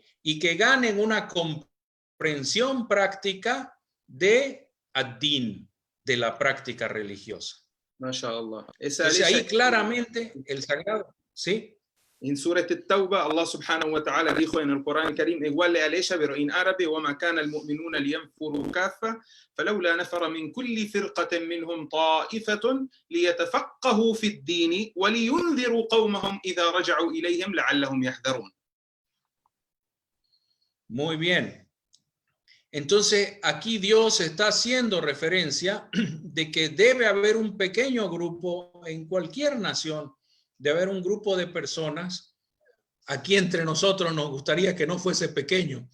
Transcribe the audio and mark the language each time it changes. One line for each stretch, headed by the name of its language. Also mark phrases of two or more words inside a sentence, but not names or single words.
Spanish: Y que ganen una comprensión práctica de ad-din, de la práctica religiosa. MashaAllah. Entonces ahí claramente el sagrado, ¿sí? En Surah At-Tawbah,
Arabic: الله سبحانه وتعالى
Spanish: dijo en el Corán el Karim, igual le aleja, pero en árabe,
Arabic: وَمَا كَانَ الْمُؤْمِنُونَ لِيَنْفُرُوا كَافَّةً فَلَوْلَا نَفَرَ مِنْ كُلِّ فِرْقَةٍ مِنْهُمْ طَائِفَةٌ لِيَتَفَقَّهُوا فِي الدِّينِ وَلِيُنْذِرُوا قَوْمَهُمْ إِذَا رَجَعُوا إِلَيْهِمْ لَعَلَّهُمْ يَحْذَرُونَ.
Spanish: Muy bien. Entonces, aquí Dios está haciendo referencia de que debe haber un pequeño grupo en cualquier nación, debe haber un grupo de personas. Aquí entre nosotros nos gustaría que no fuese pequeño.